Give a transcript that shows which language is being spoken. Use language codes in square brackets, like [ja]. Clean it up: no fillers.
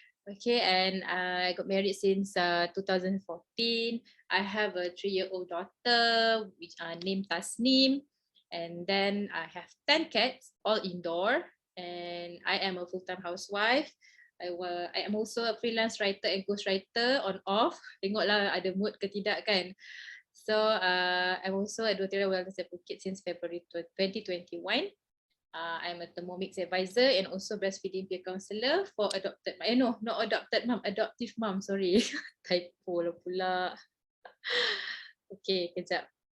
[en] Okay, and I got married since 2014. I have a 3-year-old daughter which named Tasnim. And then I have 10 cats, all indoor. And I am a full-time housewife. I am also a freelance writer and ghostwriter on off. [ms] Tengoklah ada mood ke tidak kan. [en] So I'm also a doTERRA wellness advocate since February 2021. I'm a Thermomix advisor and also breastfeeding peer counselor for adopted, no, not adopted mom, adoptive mom, sorry. [ms] Typo lah pula. Okay, kejap.